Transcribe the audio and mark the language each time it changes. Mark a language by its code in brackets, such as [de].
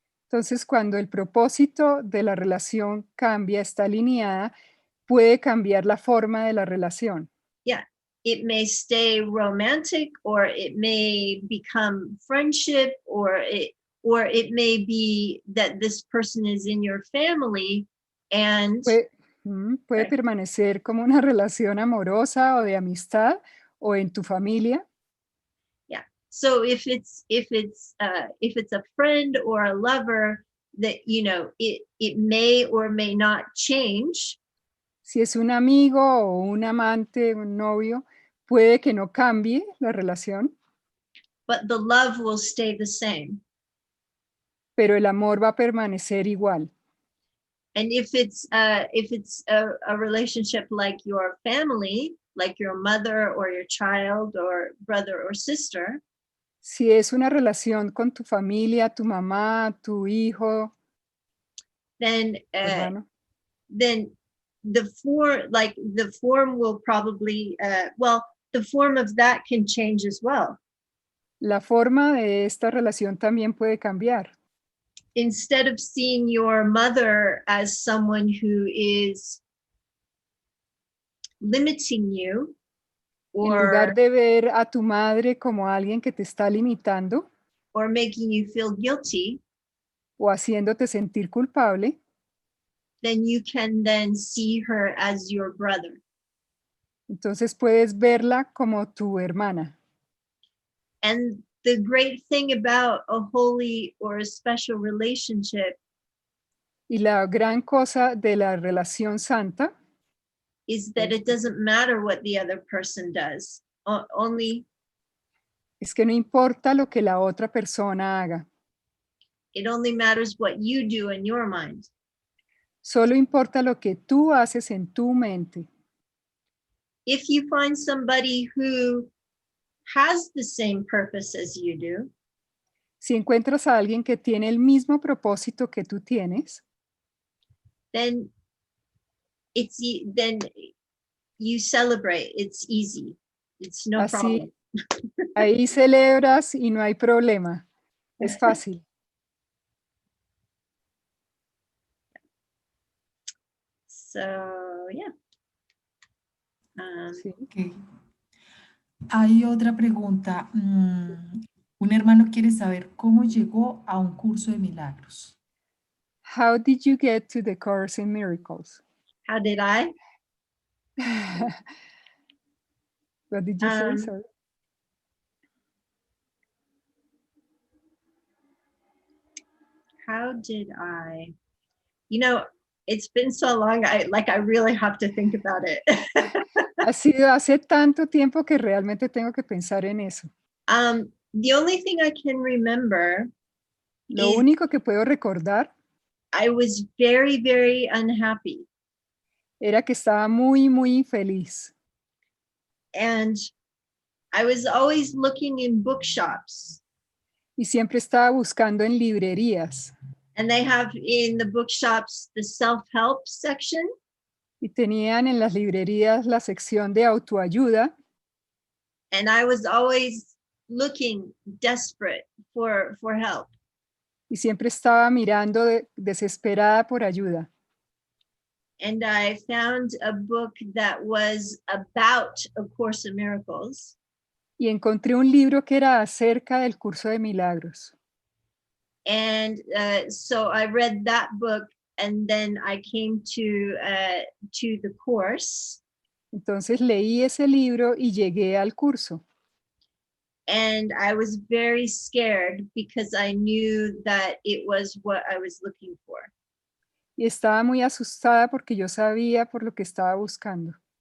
[es] Entonces cuando el propósito de la relación cambia, está alineada, puede cambiar la forma de la relación. [en] Yeah, it may stay romantic, or it may become friendship, or it may be that this person is in your family and [es] puede permanecer como una relación amorosa o de amistad o en tu familia. Yeah. [en] So if it's a friend or a lover, that it may or may not change. [es] Si es un amigo o un amante, un novio, puede que no cambie la relación. [en] But the love will stay the same. [es] Pero el amor va a permanecer igual. [en] And if it's a relationship like your family, like your mother or your child or brother or sister. [es] Si es una relación con tu familia, tu mamá, tu hijo, [en] then [es] hermano, [en] then the form will probably the form of that can change as well. [es] La forma de esta relación también puede cambiar. [en] Instead of seeing your mother as someone who is limiting you, [es] en lugar de ver a tu madre como alguien que te está limitando, [en] or making you feel guilty, [es] o haciéndote sentir culpable, [en] then you can then see her as your brother. [es] Entonces puedes verla como tu hermana. [en] And the great thing about a holy or a special relationship [es] Y la gran cosa de la relación santa [en] is that it doesn't matter what the other person does. Only [es] es que no importa lo que la otra persona haga. [en] It only matters what you do in your mind. [es] Solo importa lo que tú haces en tu mente. [en] If you find somebody who has the same purpose as you do, [es] Si encuentras a alguien que tiene el mismo propósito que tú tienes, [en] then then you celebrate. It's easy. It's no problem. [es] Ahí celebras y no hay problema. Es fácil. So, yeah. Sí. Okay. Hay otra pregunta. Un hermano quiere saber cómo llegó a un curso de milagros. [en] How did you get to the Course in Miracles? How did I? What did you say, sorry? How did I? It's been so long, I really have to think about it. [es] Ha sido hace tanto tiempo que realmente tengo que pensar en eso. [en] The only thing I can remember [es] Lo único que puedo recordar [en] I was very, very unhappy. [es] Era que estaba muy, muy infeliz. [en] And I was always looking in bookshops. [es] Y siempre estaba buscando en librerías. [en] And they have in the bookshops the self-help section. [es] Y tenían en las librerías la sección de autoayuda. [en] And I was always looking desperate for help. [es] Y siempre estaba mirando desesperada por ayuda. [en] And I found a book that was about A Course in Miracles. [es] Y encontré un libro que era acerca del curso de milagros. [en] And so I read that book, and then I came to the course. [es] Entonces leí ese libro y llegué al curso. [en] And I was very scared because I knew that it was what I was looking for. [es] Y estaba muy asustada porque yo sabía por lo que estaba buscando.